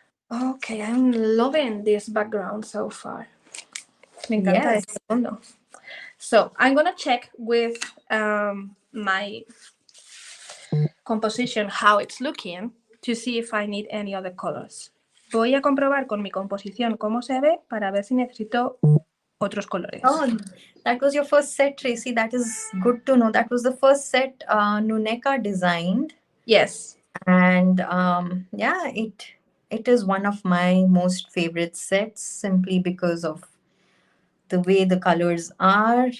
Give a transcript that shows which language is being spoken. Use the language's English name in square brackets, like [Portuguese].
[English] Okay, I'm loving this background so far. [Spanish] Me encanta [English] Yes. [Spanish] este fondo. [English] So I'm gonna check with my composition how it's looking to see if I need any other colors. [Spanish] Voy a comprobar con mi composición cómo se ve para ver si necesito otros colores. [English] Oh, that was your first set, Tracy. That is good to know. That was the first set Nuneka designed. Yes. And yeah, it is one of my most favorite sets simply because of the way the colors are.